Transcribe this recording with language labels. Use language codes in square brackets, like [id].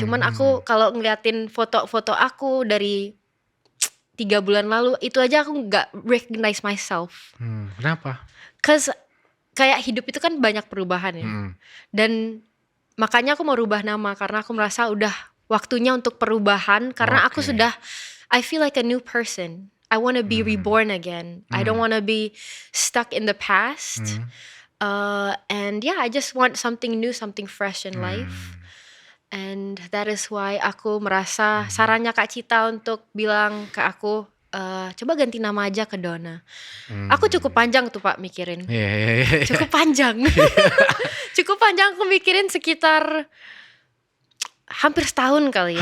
[id] Cuman aku kalau ngeliatin foto-foto aku dari 3 bulan lalu itu aja aku nggak [en] recognize myself. [id] Kenapa? Cause kayak hidup itu kan banyak perubahan ya. Dan makanya aku mau rubah nama karena aku merasa udah waktunya untuk perubahan karena aku sudah [en] I feel like a new person. I want to be reborn again. I don't want to be stuck in the past. And yeah, I just want something new, something fresh in life. And that is why [id] aku merasa sarannya Kak Cita untuk bilang ke aku coba ganti nama aja ke Donna. Aku cukup panjang tuh Pak mikirin. Cukup panjang. Cukup panjang aku mikirin sekitar hampir setahun kali ya.